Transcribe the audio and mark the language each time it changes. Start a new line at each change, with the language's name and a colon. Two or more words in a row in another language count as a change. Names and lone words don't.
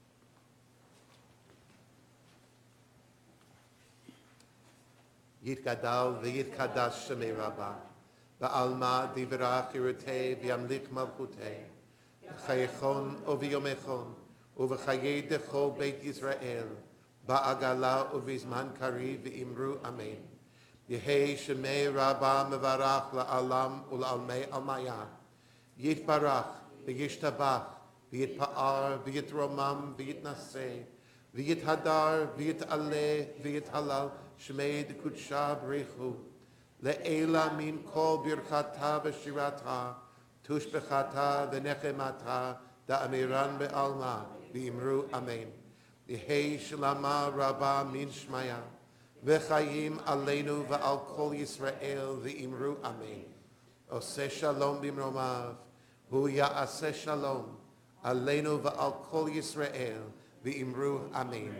Aramaic: יתגדל ויתקדש שמה רבא, בעלמא דיברא כרעותה וימליך מלכותה, וחייכון וביומיכון, ובחיי דכל בית ישראל, בעגלא ובזמן קריב ואמרו אמן. יהא שמה רבא מברך לעלם ולעלמי עלמיא, יתברך וישתבח, ויתפאר ויתרומם ויתנשא, ויתהדר ויתעלה ויתהלל, שמה קודשא בריך הוא, לעלא מן כל ברכתא ושירתא, תשבחתא ונחמתא, דאמירן בעלמא, ואמרו אמן. יהא שלמא רבא מן שמיא,
Hebrew: וחיים עלינו ועל כל ישראל,
Aramaic: ואמרו אמן.
Hebrew: עושה שלום במרומיו, הוא יעשה שלום, עלינו ועל כל ישראל, ואמרו אמן.